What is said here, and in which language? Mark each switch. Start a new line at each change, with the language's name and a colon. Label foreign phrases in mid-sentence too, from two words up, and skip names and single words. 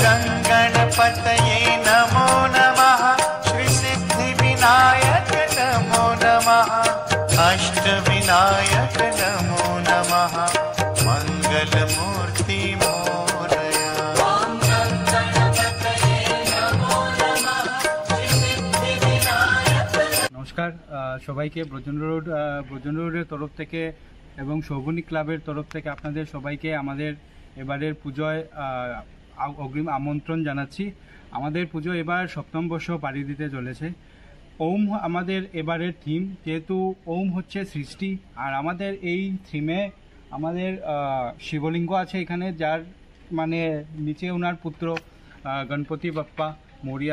Sanskrit: गणपतये नमो नमः विनायक नमो नमः अष्टविनायक नमो नमः मंगलमूर्ति मोरया ओम गणपतये नमो नमः सिद्धिविनायक।
Bangla: নমস্কার সবাইকে ব্রজন রোডের তরফ থেকে এবং শোভনী ক্লাবের তরফ থেকে আপনাদের সবাইকে আমাদের এবারের পুজোয় অগ্রিম আমন্ত্রণ জানাচ্ছি। আমাদের পুজো এবার 7ম বর্ষ পাড়ি দিতে চলেছে। ওম আমাদের এবারের থিম, যেহেতু ওম হচ্ছে সৃষ্টি, আর আমাদের এই থিমে আমাদের শিবলিঙ্গ আছে এখানে, যার মানে নিচে ওনার পুত্র গণপতি বাপ্পা মরিয়া।